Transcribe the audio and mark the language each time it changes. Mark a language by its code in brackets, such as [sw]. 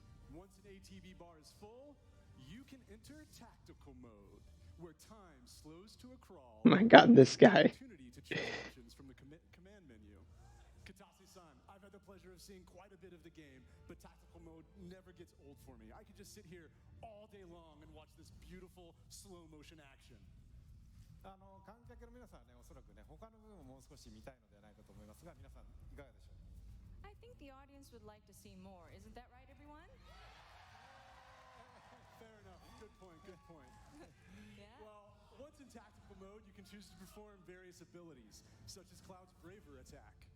[en] Once an ATB bar is full, you can enter tactical mode, where time slows to a crawl. Oh my God, this guy. Opportunity to choose options from the command menu. Katase-san, I've had the pleasure of seeing quite a bit of the game, but tactical mode never gets old for me. I could just sit here all day long and watch this beautiful slow motion action. [ja] 観客の皆さんはね、おそらくね、他の部分ももう少し見たいのではないかと思いますが、皆さんいかがでしょう。 [en] I think the audience would like to see more. Isn't that right, everyone? Fair enough. Good point. Good point. Yeah? Well, once in tactical mode, you can choose to perform various abilities, such as Cloud's Braver attack.